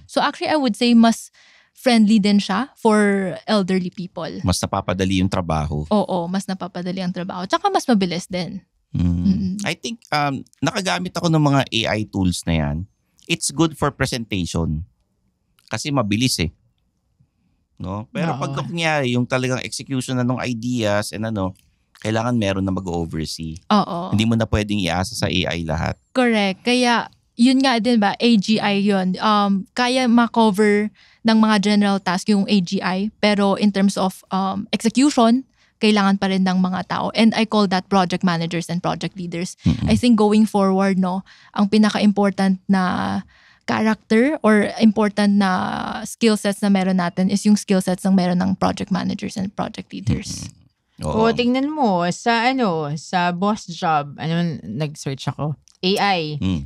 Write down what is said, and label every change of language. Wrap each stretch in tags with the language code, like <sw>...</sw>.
<en>So actually, I would say</en> <tl>mas friendly din siya</tl> <en>for elderly people.</en> <tl>Mas napapadali yung trabaho. Oo, mas napapadali ang trabaho. Tsaka mas mabilis din.</tl> <en>I think</en> <tl>nakagamit ako ng mga AI tools na yan.</tl> <en>It's good for presentation.</en> <tl>Kasi mabilis no? Pero pag kunyari, yung talagang execution na ng ideas and kailangan meron na mag-oversee. Oo. Hindi mo na pwedeng iasa sa AI lahat. Correct. Kaya yun nga din ba, AGI yun. Kaya ma-cover ng mga general task yung AGI. Pero</tl> <en>in terms of execution,</en> <tl>kailangan pa rin ng mga tao.</tl> <en>And I call that project managers and project leaders. I think going forward,</en> <tl>ang pinaka-important na character</tl> <en>or important na skill sets na meron natin is yung skill sets ng meron ng project managers and project leaders.</en> <tl>Oo. tingnan mo, sa boss job, nag-search ako? AI.</tl>